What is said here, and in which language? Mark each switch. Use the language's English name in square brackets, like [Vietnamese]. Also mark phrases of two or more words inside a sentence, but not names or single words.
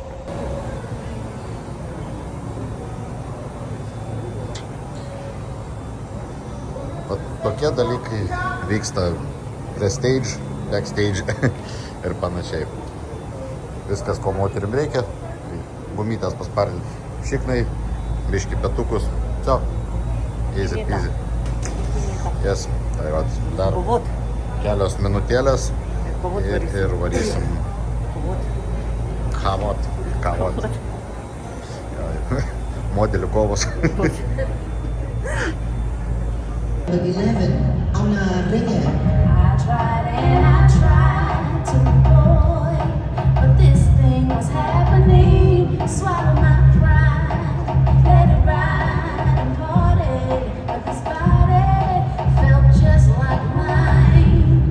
[Lithuanian] Tokie dalykai vyksta prie stage, backstage ir panašiai. Viskas, ko moterim reikia. Bumytės paspardinti šiknai, biški petukus. Čia, [English] easy peasy. Yes, [Lithuanian] tai vat, dar kelios minutėlės ir varysim kavot. Modelių kovos. 11, Anna Ringe. [English] I tried and I tried to avoid, but this thing was happening. Swallow my pride, let it ride and party, but this body felt just like mine.